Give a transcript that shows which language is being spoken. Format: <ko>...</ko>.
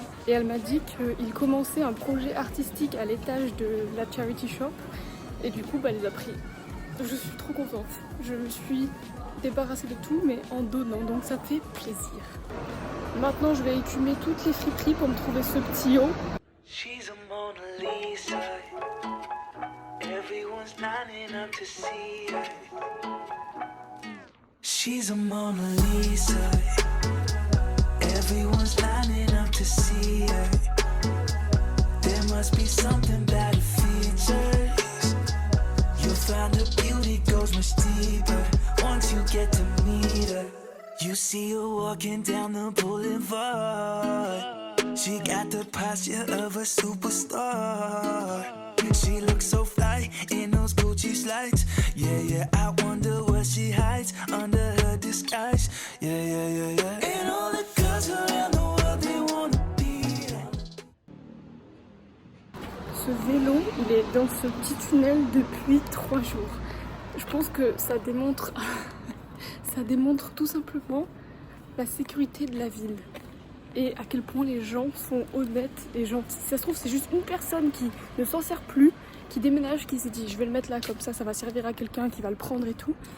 <fr>Et elle m'a dit qu'ils commençaient un projet artistique à l'étage de la charity shop et du coup elle les a pris. Je suis trop contente. Je me suis débarrassée de tout mais en donnant, donc ça fait plaisir. Maintenant je vais écumer toutes les friperies pour me trouver ce petit haut.</fr> <en>She's a Mona Lisa. Everyone's lining up to see her. She's a Mona Lisa. Everyone's lining up to see her. There must be something about her features. You'll find her beauty goes much deeper once you get to meet her. You see her walking down the boulevard. She got the posture of a superstar. She looks so fly in those Gucci slides. Yeah, yeah, I wonder what she hides under her disguise. Yeah, yeah, yeah, yeah. And all the girls around the world, they wanna be her.</en> <fr>Ce vélo, il est dans ce petit tunnel depuis 3 jours. Je pense que ça démontre, ça démontre tout simplement la sécurité de la ville. Et à quel point les gens sont honnêtes et gentils. Si ça se trouve c'est juste une personne qui ne s'en sert plus, qui déménage, qui s'est dit je vais le mettre là comme ça va servir à quelqu'un qui va le prendre et tout.</fr>